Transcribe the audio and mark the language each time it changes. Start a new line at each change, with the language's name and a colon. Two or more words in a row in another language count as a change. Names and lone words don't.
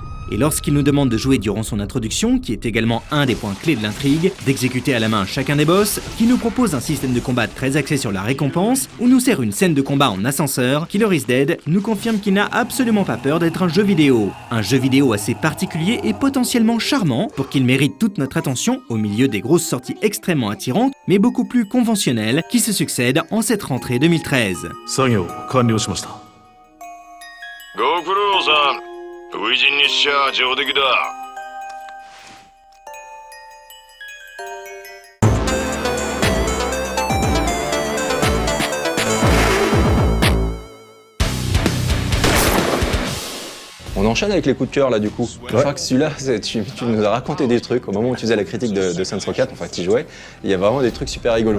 French: Et lorsqu'il nous demande de jouer durant son introduction, qui est également un des points clés de l'intrigue, d'exécuter à la main chacun des boss, qui nous propose un système de combat très axé sur la récompense, ou nous sert une scène de combat en ascenseur, Killer is Dead nous confirme qu'il n'a absolument pas peur d'être un jeu vidéo. Un jeu vidéo assez particulier et potentiellement charmant pour qu'il mérite toute notre attention au milieu des grosses sorties extrêmement attirantes, mais beaucoup plus conventionnelles, qui se succèdent en cette rentrée 2013.
Japanese: 初陣にしちゃ上出来だ。
French: On enchaîne avec les coups de cœur là du coup. Je crois que celui-là, tu nous as raconté des trucs au moment où tu faisais la critique de Saints Row 4, enfin tu y jouais, il y a vraiment des trucs super rigolos.